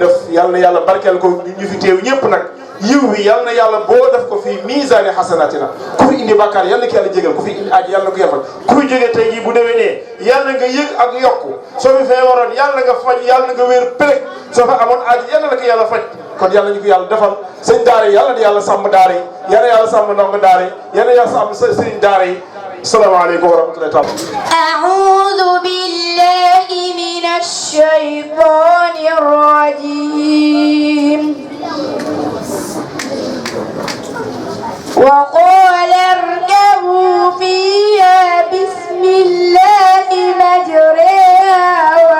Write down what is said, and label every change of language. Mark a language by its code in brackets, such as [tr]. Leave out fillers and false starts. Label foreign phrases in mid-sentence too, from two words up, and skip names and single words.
[wo] def yal na yàlla barkeel ko ñu fi teew ñëpp nag yiw bi yal na yàlla boo def ko fii [ar] ميزان حسناتنا [wo] ku fi indi bàkkaar yal na ki yàlla jégal ku fi indi aaj yal na ko yefal ku fi jógee tey jii bu déwénee yal na nga yëg ak yokku soo fi feebaroon yal na nga faj yal na nga wér pëlëg soo fa amoon aaj yal na la ko yàlla faj kon yal na ñu ko yàlla defal sëñ daara yi yal na yàlla sàmm daara yi yal na yàlla sàmm ndongo daara yi yal na yàlla sàmm sëriñ daara yi [ar] السلام عليكم ورحمة الله تعالى. أعوذ بالله من الشيطان الرجيم وقال اركبوا فيها بسم الله مجريها